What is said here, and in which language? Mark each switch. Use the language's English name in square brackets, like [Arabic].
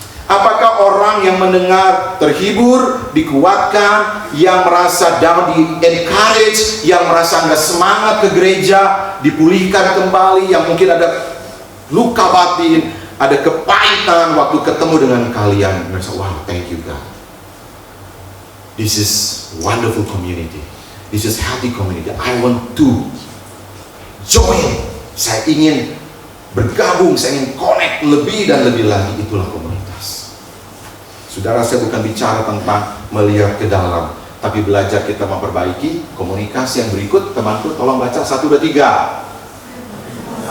[Indonesian] Apakah orang yang mendengar terhibur, dikuatkan, yang merasa down di encourage, yang merasa nggak semangat ke gereja, dipulihkan kembali, yang mungkin ada luka batin, ada kepahitan waktu ketemu dengan kalian. Merasa, wow, [English] thank you God. This is wonderful community. This is healthy community. I want to join. [Indonesian] Saya ingin bergabung, saya ingin connect lebih dan lebih lagi. Itulah komunitas. Saudara, saya bukan bicara tentang melihat ke dalam, tapi belajar kita memperbaiki komunikasi yang berikut. Temanku, tolong baca 1, 2, 3.